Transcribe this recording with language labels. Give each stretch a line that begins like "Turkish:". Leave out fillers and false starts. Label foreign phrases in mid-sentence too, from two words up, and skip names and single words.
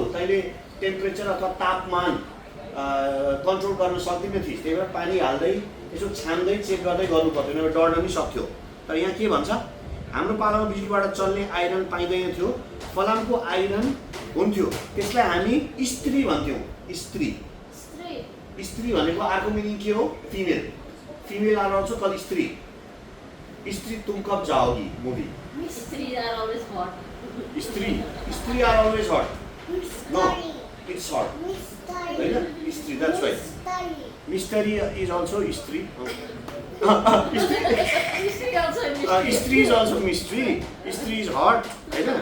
Nepali: तैँले टेम्परेचर अथवा तापमान कन्ट्रोल गर्न सक्दैन थिइस्, त्यही भएर पानी हाल्दै यसो छान्दै चेक गर्दै गर्नु पर्थ्यो, नभए डढ्न पनि सक्थ्यो। तर यहाँ के भन्छ? हाम्रो पालामा बिजुलीबाट चल्ने आइरन पाइँदैन थियो। फलामको आइरन हुन्थ्यो, त्यसलाई हामी स्त्री भन्थ्यौँ। स्त्री, स्त्री भनेको अर्को मिनिङ के हो?
English: Female. Female are also call स्त्री।
Hindi: स्त्री तुम कब जाओगी मूवी।
English: स्त्री are always hot। स्त्री are always hot। No, it's hot होइन, स्त्री, that's right। Mystery is also स्त्री. स्त्री is also mystery, स्त्री is hot होइन।